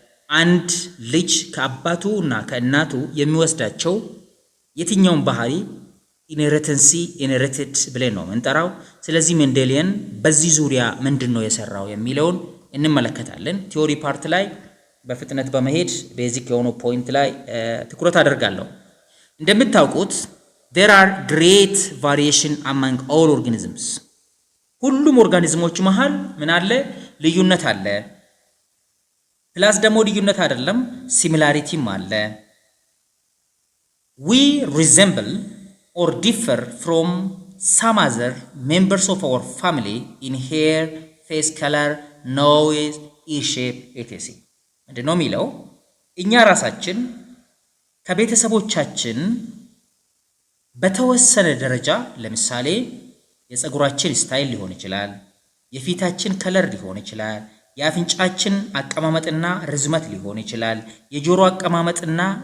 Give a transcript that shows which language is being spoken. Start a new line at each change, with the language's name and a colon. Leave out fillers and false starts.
Amharic: አንድ ልጅ ከአባቱ እና ከእናቱ የሚወስዳቸው የትኛውን ባህሪ ኢንሄሪትድ ብለን ነው እንጠራው። ስለዚህ ሜንዴሊያን በዚህ ዙሪያ ምንድነው የሰራው የሚለውን እንመለከታለን። ቲዮሪ ፓርት ላይ በፍጥነት በመሄድ ቤዚክ የሆኑ ፖይንት ላይ ትኩረት አደርጋለሁ። እንደምታውቁት
English: there are great variation among all organisms.
Amharic: ሁሉም ኦርጋኒዝሞች መሃል ምን አለ? ልዩነት አለ። ፕላስ ደግሞ ልዩነት አይደለም ሲሚላሪቲም አለ።
English: we resemble or differ from some other members of our family in hair, face color, nose,
Amharic: E shape etc ምንድነው የሚለው እኛ ራሳችን ከቤተሰቦቻችን በተወሰነ ደረጃ ለምሳሌ የፀጉራችን ስታይል ሊሆን ይችላል የፊታችን ከለር ሊሆን ይችላል የአፍንጫችን አቀማመጥና ርዝመት ሊሆን ይችላል የጆሮ አቀማመጥና